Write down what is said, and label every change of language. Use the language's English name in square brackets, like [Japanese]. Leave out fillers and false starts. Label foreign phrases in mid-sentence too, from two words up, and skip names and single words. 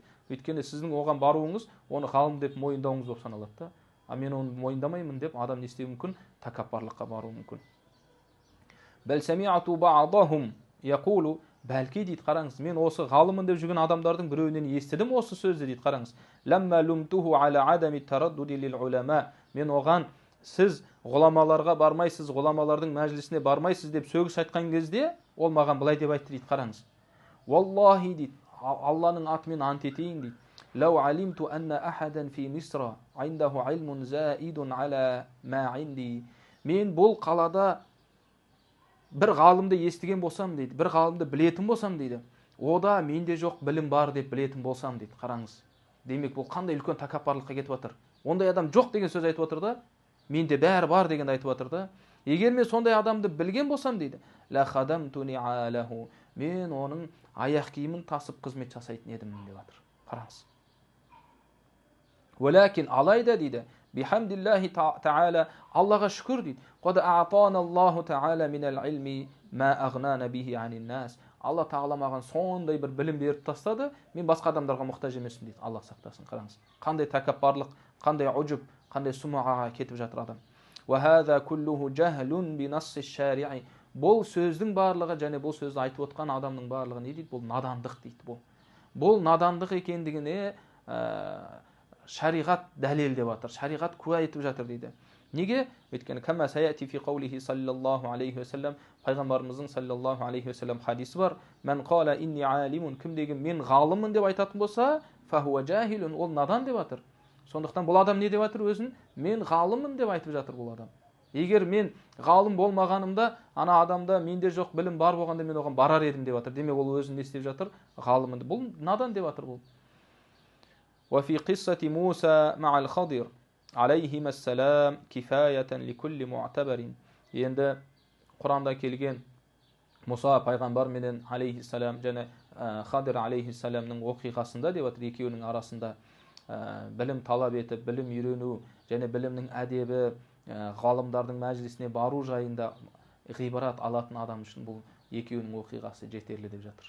[Kazakh] Өйткені сіздің оған баруыңыз, оны ғалым деп мойындауыңыз болып саналады. Мен оны мойындамаймын деп адам не істеуі мүмкін? Тәкаппарлыққа баруы мүмкін. [Arabic] بل سمعت بعضهم يقول. [Kazakh] Бәлки дейді, қараңыз, мен осы ғалымын деп жүрген адамдардың біреуінен естідім осы сөзді дейді, қараңыз. [Arabic] لما لمته على عدم تردده إلى العلماء. [Kazakh] Мен оған сіз ғұламаларға бармайсыз, ғұламалардың мәжілісіне бармайсыз деп сөгіс айтқан кезде, ол маған былай деп айтты дейді, қараңыз. Валлахи дейді, Алланың атымен ант етейін дейді. [Arabic] لو علمت أن أحدا في مصر عنده علم زائد على ما عندي. [Kazakh] Мен бұл қалада бір ғалымды естіген болсам дейді, бір ғалымды білетін болсам дейді, ода менде жоқ білім бар деп білетін болсам дейді, қараңыз. Демек бұл қандай үлкен тәкаппарлыққа кетіп жатыр. Ондай адам жоқ деген сөз айтып жатыр да, менде бәрі бар дегенді айтып жатыр да. Егер мен сондай адамды білген болсам дейді, [Arabic] لخدمته. [Kazakh] Мен оның аяқ киімін тасып қызмет жасайтын едім деп жатыр. Қараңыз. Валакин алайда дейді, [Arabic] بحمد الله تعالى, [Kazakh] Аллаға шүкір дейді. [Arabic] قد أعطانا الله تعالى من العلم ما أغنانا به عن الناس. [Kazakh] Алла Тағала маған сондай бір білім беріп тастады, мен басқа адамдарға мұқтаж емеспін дейді. Алла сақтасын. Қараңыз. Қандай тәкаппарлық, қандай ұжуб, қандай сумаға кетіп жатыр адам. [Arabic] وهذا كله جهل بنص الشرع. [Kazakh] Бұл сөздің барлығы және бұл сөзді айтып отқан адамның барлығы не дейді? Бұл надандық дейді. Бұл надандық екендігіне шариғат дәлел деп жатыр. Шариғат куә етіп жатыр дейді. Неге? Өйткені [Arabic] كما سيأتي في قوله صلى الله عليه وسلم, [Kazakh] пайғамбарымыздың [Arabic] صلى الله عليه وسلم [Kazakh] хадисі бар. [Arabic] من قال إني عالم, [Kazakh] кімдегі мен ғалыммын деп айтатын болса, [Arabic] فهو جاهل, [Kazakh] ол надан деп жатыр. Сондықтан бұл адам не деп жатыр өзін? Мен ғалыммын деп айтып жатыр бұл адам. Егер мен ғалым болмағанымда, ана адамда менде жоқ білім бар болғанда мен оған барар едім деп жатыр. Демек ол өзін не істеп жатыр? Ғалымын. Бұл надан деп жатыр бұл. [Arabic] وفي قصة موسى مع الخضر عليهما السلام كفاية لكل معتبر. [Kazakh] Енді Құранда келген Мұса пайғамбар менен алейхиссалам және Хадир алейхиссаламның оқиғасында деп жатыр, екеуінің арасында білім талап етіп, білім үйрену және білімнің әдебі, ғалымдардың мәжілісіне бару жайында ғибрат алатын адам үшін бұл екеуінің оқиғасы жетерлі деп жатыр.